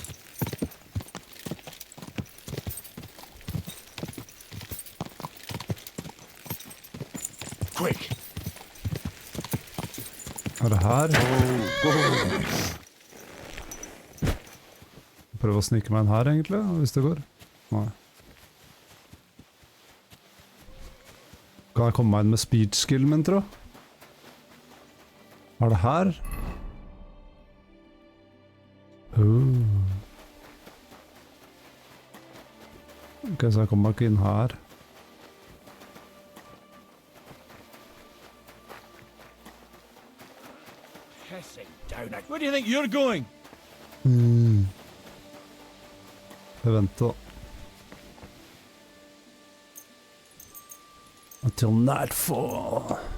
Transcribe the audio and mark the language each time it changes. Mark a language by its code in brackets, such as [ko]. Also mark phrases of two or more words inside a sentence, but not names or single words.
[en] Quick! [no] Er det her? Prøv å snike meg inn her egentlig, hvis det går. Nei. Kan jeg komme meg inn med [en] speech skill [no] min, tro? Er det her? Ok, så jeg kommer meg ikke inn her. [en] Where do you think you're going? [no] Jeg venter da. [en] Until nightfall.